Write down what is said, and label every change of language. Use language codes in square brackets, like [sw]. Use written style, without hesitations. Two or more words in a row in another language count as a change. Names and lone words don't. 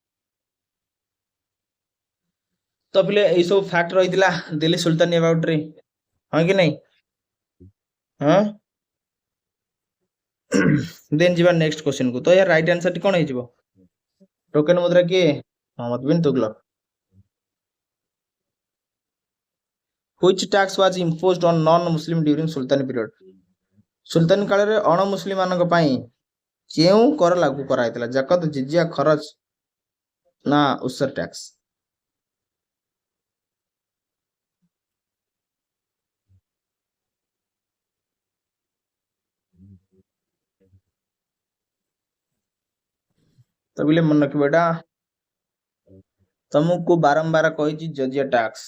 [or] ତ ପିଲେ ଏଇ ସବୁ ଫ୍ୟାକ୍ଟ ରହିଥିଲା ଦିଲ୍ଲୀ ସୁଲତାନି ଆବାଉଟ୍ ରେ। ହଁ କି ନାଇଁ? ହଁ? ଦେନ୍ ଯିବା [en] next question [or] କୁ। ତ ୟାର [en] right answer [or] ଟି କଣ ହେଇଯିବ? ଟୋକେନ ମୁଦ୍ରା କିଏ? ମହମ୍ମଦ ବିନ୍ ତୁଗଲକ। [en] Which tax was imposed on non-Muslim during Sultan period? [or] ସୁଲତାନ କାଳରେ ଅଣ ମୁସଲିମ ମାନଙ୍କ ପାଇଁ କେଉଁ କର ଲାଗୁ କରାଯାଇଥିଲା? ଜାକତ, ଜିଜିଆ, ଖରଚ ନା ଉସର ଟ୍ୟାକ୍ସ? ତ ବିଲେ ମନେ ରଖିବ ଏଟା ତମକୁ ବାରମ୍ବାର କହିଛି ଜଜିଆ ଟ୍ୟାକ୍ସ।